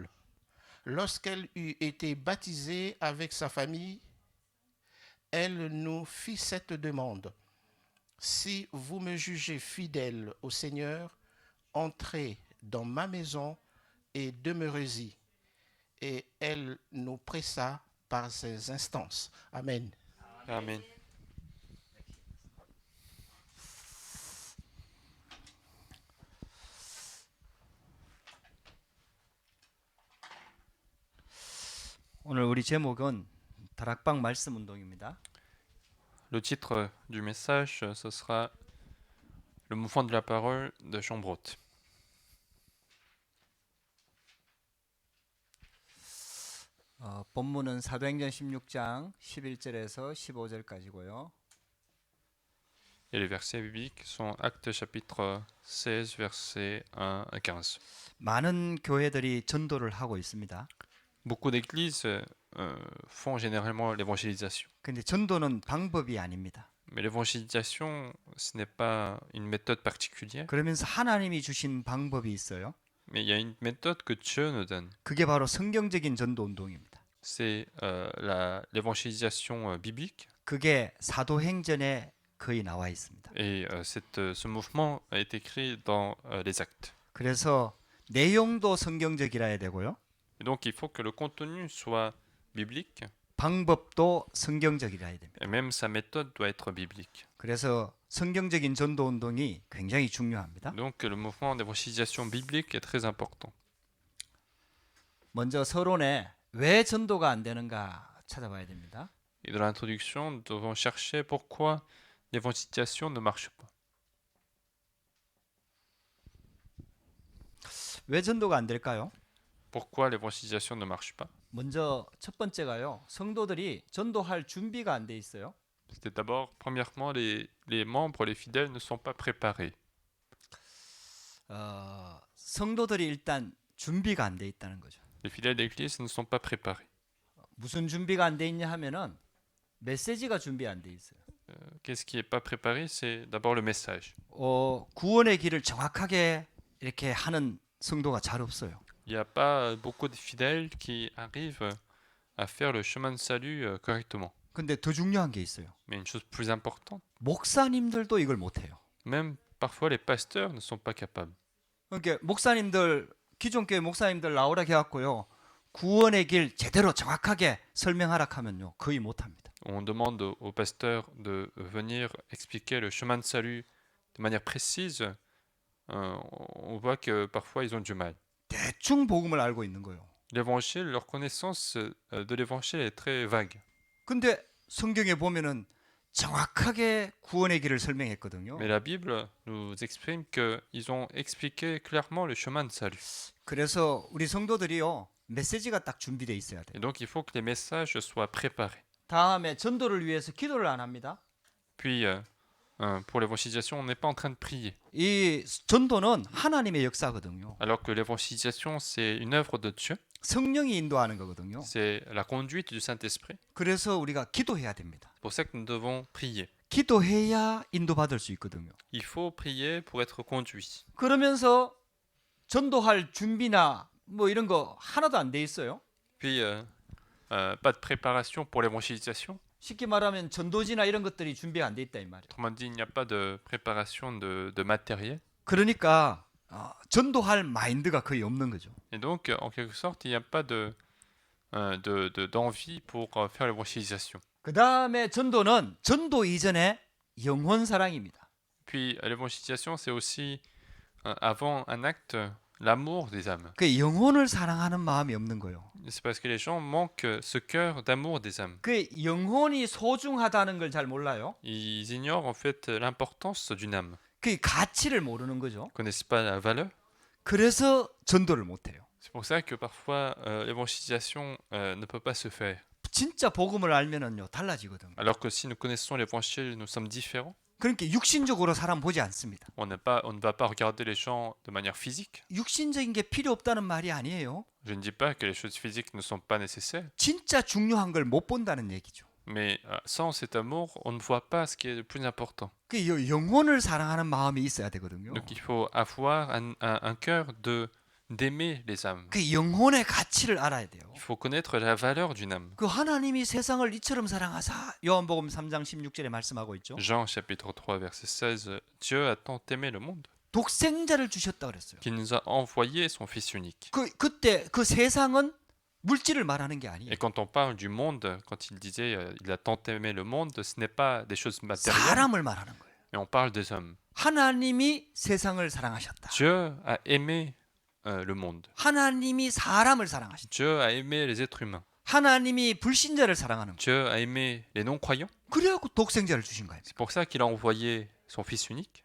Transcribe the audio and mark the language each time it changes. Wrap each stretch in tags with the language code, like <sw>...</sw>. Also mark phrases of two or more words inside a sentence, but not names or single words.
<fr>Lorsqu'elle eut été baptisée avec sa famille, elle nous fit cette demande. Si vous me jugez fidèle au Seigneur, entrez dans ma maison et demeurez-y. Et elle nous pressa par ses instances. Amen. Amen.</fr> <ko>오늘 우리 제목은 다락방 말씀 운동입니다.</ko> <fr>Le titre du message, ce sera Le mouvement de la parole de Chambrot.</fr> <ko>본문은 사도행전 16장 11절에서 15절까지고요.</ko> <fr>Et les versets bibliques sont Actes chapitre 16, versets 1 à 15.</fr> <ko>많은 교회들이 전도를 하고 있습니다.</ko> <fr>Beaucoup d'églises font généralement l'évangélisation.</fr> <ko>근데 전도는 방법이 아닙니다.</ko> <fr>Mais l'évangélisation, ce n'est pas une méthode particulière,</fr> <ko>그러면서 하나님이 주신 방법이 있어요.</ko> <fr>mais il y a une méthode que Dieu nous donne.</fr> <ko>그게 바로 성경적인 전도 운동입니다.</ko> <fr>C'est l'évangélisation biblique.</fr> <ko>그게 사도행전에 거의 나와 있습니다.</ko> <fr>Et ce mouvement a été créé dans les actes.</fr> <ko>그래서 내용도 성경적이라야 되고요.</ko> <fr>Et donc il faut que le contenu soit biblique,</fr> <ko>방법도 성경적이라야 됩니다.</ko> <fr>et même sa méthode doit être biblique.</fr> <ko>그래서 성경적인 전도 운동이 굉장히 중요합니다.</ko> <fr>Donc le mouvement d'évangélisation biblique est très important.</fr> <ko>먼저 서론에 왜 전도가 안 되는가 찾아봐야 됩니다.</ko> <fr>Et dans l'introduction, nous devons chercher pourquoi l'évangélisation ne marche pas.</fr> <ko>왜 전도가 안 될까요?</ko> <fr>Pourquoi l'évangélisation ne marche pas?</fr> <ko>먼저 첫 번째가요. 성도들이 전도할 준비가 안 돼 있어요.</ko> <fr>C'était d'abord, premièrement, les membres, les fidèles ne sont pas préparés.</fr> <ko>성도들이 일단 준비가 안 돼 있다는 거죠.</ko> <fr>Les fidèles d'église ne sont pas préparés.</fr> <ko>무슨 준비가 안 돼 있냐 하면은 메시지가 준비 안 돼 있어요.</ko> <fr>Qu'est-ce qui n'est pas préparé? C'est d'abord le message.</fr> <ko>구원의 길을 정확하게 이렇게 하는 성도가 잘 없어요.</ko> <fr>Il n'y a pas beaucoup de fidèles qui arrivent à faire le chemin de salut correctement.</fr> <ko>근데 더 중요한 게 있어요.</ko> <fr>Mais une chose plus importante,</fr> <ko>목사님들도 이걸 못 해요.</ko> <fr>même parfois les pasteurs ne sont pas capables.</fr> <ko>그러니까 목사님들 기존 교회 목사님들 나오라 해갖고요. 구원의 길 제대로 정확하게 설명하라 하면요. 거의 못 합니다.</ko> <fr>On demande aux pasteurs de venir expliquer le chemin de salut de manière précise, on voit que parfois ils ont du mal.</fr> <ko>대충 복음을 알고 있는 거예요.</ko> <fr>L'évangile, leur connaissance de l'évangile est très vague.</fr> <ko>근데 성경에 보면은 정확하게 구원의 길을 설명했거든요.</ko> <fr>Mais la Bible nous exprime qu'ils ont expliqué clairement le chemin de salut.</fr> <ko>그래서 우리 성도들이요, 메시지가 딱 준비되어 있어야 돼요.</ko> <fr>Et donc il faut que les messages soient préparés.</fr> <ko>다음에 전도를 위해서 기도를 안 합니다.</ko> <fr>Puis, pour l'évangélisation, on n'est pas en train de prier.</fr> <ko>이 전도는 하나님의 역사거든요.</ko> <fr>Alors que l'évangélisation, c'est une œuvre de Dieu.</fr> <ko>성령이 인도하는 거거든요.</ko> <fr>C'est la conduite du Saint-Esprit.</fr> <ko>그래서 우리가 기도해야 됩니다.</ko> <fr>C'est pour ça que nous devons prier.</fr> <ko>기도해야 인도받을 수 있거든요.</ko> <fr>Il faut prier pour être conduit.</fr> <ko>그러면서 전도할 준비나 뭐 이런 거 하나도 안 돼 있어요.</ko> <fr>Puis, pas de préparation pour l'évangélisation.</fr> <ko>쉽게 말하면 전도지나 이런 것들이 준비가 안 돼 있다 이 말이에요.</ko> <fr>Autrement dit, il n'y a pas de préparation de matériel.</fr> <ko>그러니까 전도할 마인드가 거의 없는 거죠.</ko> <fr>Et donc, en quelque sorte, il n'y a pas d'envie pour faire l'évangélisation.</fr> <ko>그 다음에 전도는 전도 이전에 영혼 사랑입니다.</ko> <fr>Puis, l'évangélisation, c'est aussi, avant un acte, l'amour des âmes.</fr> <ko>그 영혼을 사랑하는 마음이 없는 거예요.</ko> <fr>C'est parce que les gens manquent ce cœur d'amour des âmes.</fr> <ko>그 영혼이 소중하다는 걸 잘 몰라요.</ko> <fr>Ils ignorent en fait l'importance d'une âme.</fr> <ko>그 가치를 모르는 거죠.</ko> <fr>Ils connaissent pas la valeur.</fr> <ko>그래서 전도를 못 해요.</ko> <fr>C'est pour ça que parfois l'évangélisation ne peut pas se faire.</fr> <ko>진짜 복음을 알면은요 달라지거든요.</ko> <fr>Alors que si nous connaissons l'évangile, nous sommes différents.</fr> <ko>그러니까 육신적으로 사람 보지 않습니다.</ko> <fr>On ne va pas regarder les gens de manière physique.</fr> <ko>육신적인 게 필요 없다는 말이 아니에요.</ko> <fr>Je ne dis pas que les choses physiques ne sont pas nécessaires.</fr> <ko>진짜 중요한 걸 못 본다는 얘기죠.</ko> <fr>Mais sans cet amour, on ne voit pas ce qui est le plus important.</fr> <ko>그 영혼을 사랑하는 마음이 있어야 되거든요.</ko> <fr>Donc il faut avoir un cœur d'aimer les âmes.</fr> <ko>그 영혼의 가치를 알아야 돼요.</ko> <fr>Il faut connaître la valeur d'une âme.</fr> <ko>그 하나님이 세상을 이처럼 사랑하사 요한복음 3장 16절에 말씀하고 있죠.</ko> <fr>Jean chapitre 3 verset 16, Dieu a tant aimé le monde</fr> <ko>독생자를 주셨다 그랬어요.</ko> <fr>qu'il nous a envoyé son Fils unique.</fr> <ko>그때 그 세상은 물질을 말하는 게 아니에요.</ko> <fr>Et quand on parle du monde, quand il disait il a tant aimé le monde, ce n'est pas des choses matérielles,</fr> <ko>사람을 말하는 거예요.</ko> <fr>mais on parle des hommes.</fr> <ko>하나님이 세상을 사랑하셨다.</ko> <fr>Dieu a aimé le monde.</fr> <ko>하나님이 사람을 사랑하신다.</ko> <fr>Dieu a aimé les êtres humains.</fr> <ko>하나님이 불신자를 사랑하는 거예요.</ko> <fr>Dieu a aimé les non-croyants.</fr> <ko>그래갖고 독생자를 주신 거예요.</ko> <fr>C'est pour ça qu'il a envoyé son Fils unique.</fr>